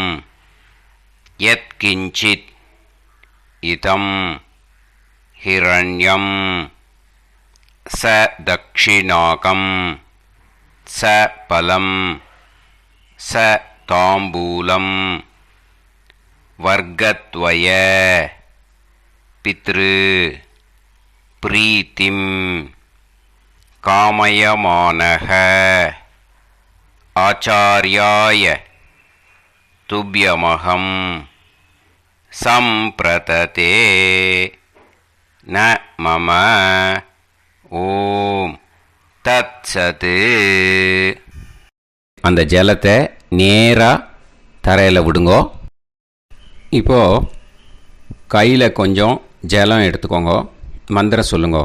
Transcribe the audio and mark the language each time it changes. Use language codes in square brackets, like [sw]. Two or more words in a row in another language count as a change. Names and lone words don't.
[sa] यत्किञ्चित् इदं हिरण्यं च दक्षिणाकं च फलं च ताम्बूलं वर्गद्वय पितृ प्रीतिं कामयमानः आचार्याय तुभ्यमहं सम्प्रतते न मम ओं तत्सत्. [ta] அந்த ஜலத்தை நேராக தரையில் விடுங்கோ. இப்போது கையில் கொஞ்சம் ஜலம் எடுத்துக்கோங்க. மந்திரம் சொல்லுங்க.